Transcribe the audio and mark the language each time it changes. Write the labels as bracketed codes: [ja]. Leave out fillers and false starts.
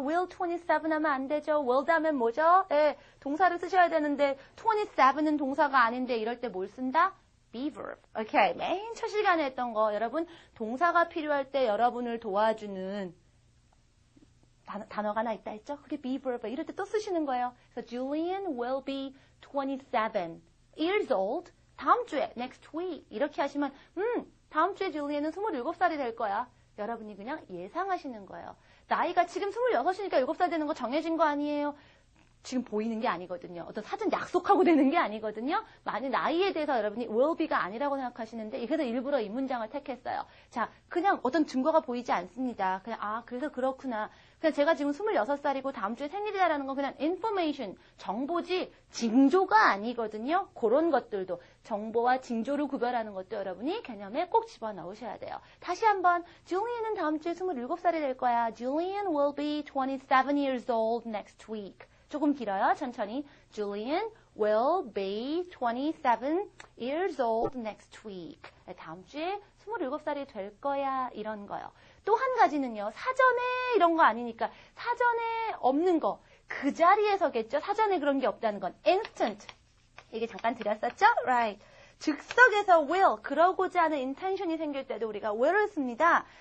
[ko] will 27 하면 안 되죠. will 다음엔 뭐죠? 예, 동사를 쓰셔야 되는데 27은 동사가 아닌데 이럴 때 뭘 쓴다? [en] be verb. 오케이. [ko] 맨 첫 시간에 했던 거 여러분 동사가 필요할 때 여러분을 도와주는 단어가 하나 있다 했죠? [en] 그게 be verb. [ko] 이럴 때 또 쓰시는 거예요. [en] 그래서 Julian will be 27 years old. [ko] 다음 주에 next week 이렇게 하시면 다음 주에 줄리안은 27살이 될 거야. 여러분이 그냥 예상하시는 거예요. 나이가 지금 26이니까 7살 되는 거 정해진 거 아니에요. 지금 보이는 게 아니거든요. 어떤 사전 약속하고 되는 게 아니거든요. 만약 나이에 대해서 여러분이 will be가 아니라고 생각하시는데 그래서 일부러 이 문장을 택했어요. 자, 그냥 어떤 증거가 보이지 않습니다. 그냥 그래서 그렇구나. 그냥 제가 지금 26살이고 다음 주에 생일이다라는 건 그냥 information, 정보지 징조가 아니거든요. 그런 것들도 정보와 징조를 구별하는 것도 여러분이 개념에 꼭 집어넣으셔야 돼요. 다시 한번 Julian은 다음 주에 27살이 될 거야. [en] Julian will be 27 years old next week. [ko] 조금 길어요. 천천히. [en] Julian will be 27 years old next week. [ko] 다음 주에 27살이 될 거야. 이런 거요. 또 한 가지는요. 사전에 이런 거 아니니까 사전에 없는 거. 그 자리에서겠죠. 사전에 그런 게 없다는 건. instant. 이게 잠깐 드렸었죠? Right. 즉석에서 will, 그러고자 하는 intention이 생길 때도 우리가 will을 씁니다.